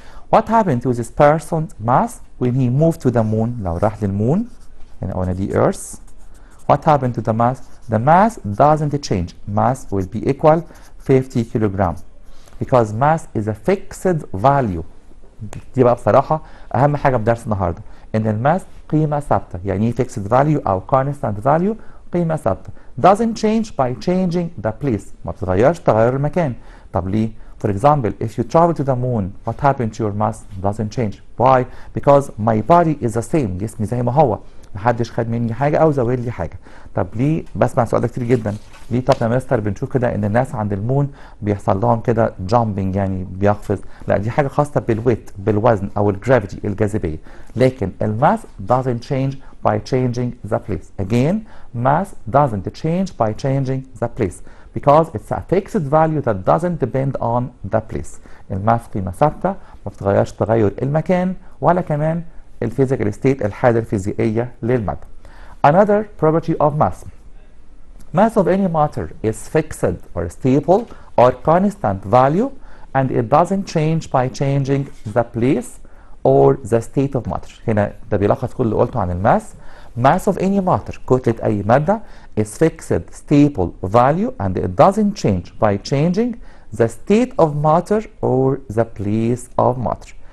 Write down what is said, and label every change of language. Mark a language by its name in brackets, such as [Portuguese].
[English] What happened to this person's mass when he moved to the moon? [Arabic] لو راح للمون يعني [English] on the earth. What happened to the mass? The mass doesn't change. Mass will be equal 50 kilogram because mass is a fixed value. [Arabic] دي بقى بصراحة أهم حاجة في درس النهاردة، إن الماس قيمة ثابتة. يعني إيه [English] fixed value [Arabic] أو [English] constant value؟ [Arabic] قيمة ثابتة. [English] Doesn't change by changing the place. [Arabic] ما بتتغيرش تغير المكان. طب ليه؟ [English] For example, if you travel to the moon, what happened to your mass? Doesn't change. Why? Because my body is the same. [Arabic] جسمي زي ما هو. محدش خد مني حاجة أو زود لي حاجة. طب ليه؟ بسمع السؤال ده كتير جدا. ليه طب يا مستر بنشوف كده إن الناس عند المون بيحصل لهم كده jumping يعني بيقفز؟ لا دي حاجة خاصة بالويت، بالوزن أو الجرافيتي، الجاذبية. لكن الماس [English] doesn't change by changing the place. Again, mass doesn't change by changing the place. Because it's a fixed value that doesn't depend on the place. [Arabic] الماس قيمة ثابتة ما بتتغيرش تغير المكان ولا كمان الفيزيكال ستيت، الحالة الفيزيائية للمادة. [English] Another property of mass. Mass of any matter is fixed or stable or constant value and it doesn't change by changing the place or the state of matter. [Arabic] هنا ده بيلخص كل اللي قلته عن الماس. [English] Mass of any matter [Arabic] كتلة أي مادة [English] is fixed stable value and it doesn't change by changing the state of matter or the place of matter.